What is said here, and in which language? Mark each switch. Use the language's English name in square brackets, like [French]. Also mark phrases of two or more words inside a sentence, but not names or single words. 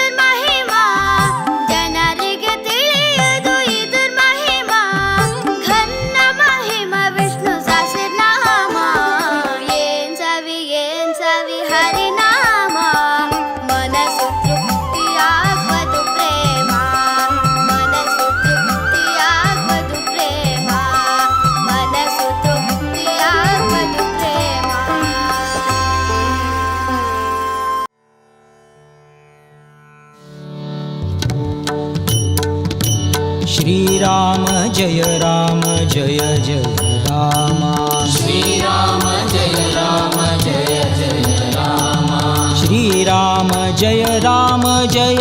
[Kannada] ಮಹಿಮಾ ಜನರಿಗೆ ತಿಳಿಯದು ಇದ್ರ ಮಹಿಮಾ ಘನ್ನ ಮಹಿಮಾ ವಿಷ್ಣು ಸಹಸ್ರನಾಮ ಏನ್ ಸವಿ ಹರಿನಾಮ ಮನಸ್ಸು ತೃಪ್ತಿಯಾಗ್ವದು ಪ್ರೇಮ ಮನಸ್ಸು ತೃಪ್ತಿಯಾಗ್ವದು ಪ್ರೇಮ ಮನಸ್ಸು ತೃಪ್ತಿಯಾಗ್ವದು ಪ್ರೇಮ [Sanskrit] श्रीराम जय राम जय जय राम श्रीराम जय राम जय जय राम श्रीराम जय राम जय